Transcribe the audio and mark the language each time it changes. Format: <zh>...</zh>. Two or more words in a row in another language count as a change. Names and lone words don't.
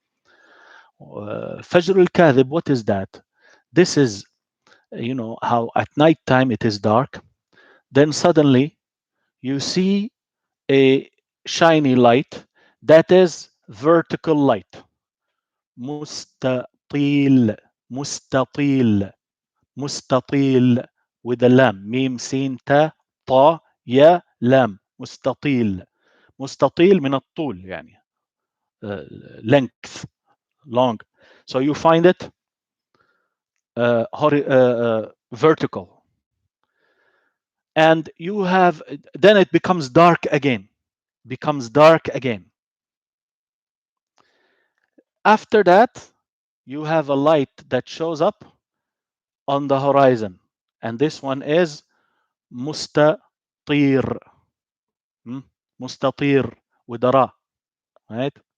<ar>الفجر الكاذب,</ar> <en>what is that? This is, how at night time it is dark. Then suddenly you see a shiny light that is vertical light. Mustatil, mustatil, mustatil with a lam.</en> <ar>ميم، سين، طاء، طاء، ياء، لام. مستطيل. مستطيل من الطول يعني length,</ar> <en>long. So you find it vertical, and you have, then it becomes dark again, after that you have a light that shows up on the horizon, and this one is mustatir, mustatir with a ra, right?</en>